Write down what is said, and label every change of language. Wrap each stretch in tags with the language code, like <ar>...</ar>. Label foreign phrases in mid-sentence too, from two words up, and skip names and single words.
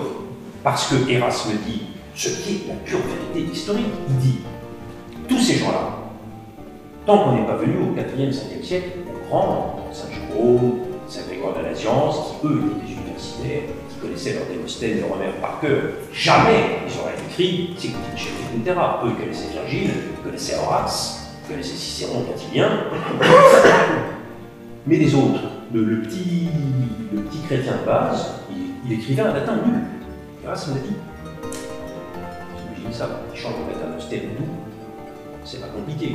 <fr>Parce que Erasme dit ce qui est la pure vérité historique. Il dit, tous ces gens-là, tant qu'on n'est pas venu au 4e, 5e siècle, comprendre Saint Jérôme, Saint Grégoire de Naziance, qui eux étaient des universitaires, qui connaissaient leur Démosthène et leur Homère par cœur, jamais ils auraient écrit</fr> <la>Sicut in cielo et in terra.</la> <fr>Eux connaissaient Virgile, ils connaissaient Horace, ils connaissaient Cicéron, Quintilien. Mais les autres, le petit chrétien de base, il écrivait un latin nul. Erasme l'a dit. Imaginez ça, il change de latin austère et tout, c'est pas compliqué.</fr>